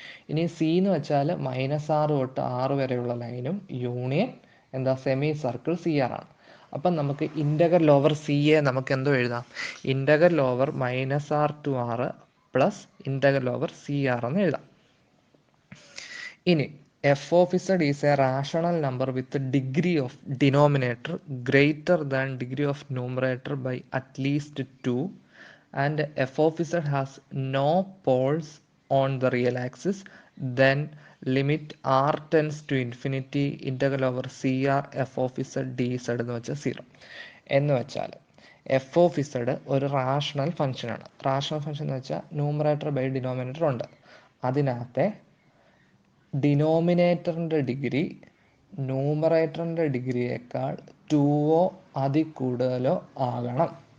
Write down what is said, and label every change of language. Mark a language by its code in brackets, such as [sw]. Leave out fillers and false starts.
[ml] ഇനി സി എന്ന് വെച്ചാൽ -6 തൊട്ട് 6 വരെയുള്ള ലൈനും യൂണിയൻ എന്താ, സെമി സർക്കിൾ CR ആണ്. അപ്പം നമുക്ക് ഇൻ്റഗ്രൽ ഓവർ CA നമുക്ക് എന്തോ എഴുതാം, integral over -r to r plus integral over CR എന്ന് എഴുതാം. [en] ഇനി f(z) is a rational number with degree of denominator greater than degree of numerator by at least 2, and f(z) has no poles on the real axis, then limit r tends to infinity integral over CR f(z) dz [ml] എന്ന് വെച്ചാൽ [en] 0. [ml] എന്ന് വെച്ചാൽ f(z) ഒരു rational ഫംഗ്ഷനാണ്. Rational function എന്ന് വെച്ചാൽ numerator by denominator ഉണ്ട്. അതിനകത്തെ ഡിനോമിനേറ്ററിൻ്റെ ഡിഗ്രി ന്യൂമറേറ്ററിൻ്റെ ഡിഗ്രിയേക്കാൾ 2 അതിൽ കൂടുതലോ ആകണം.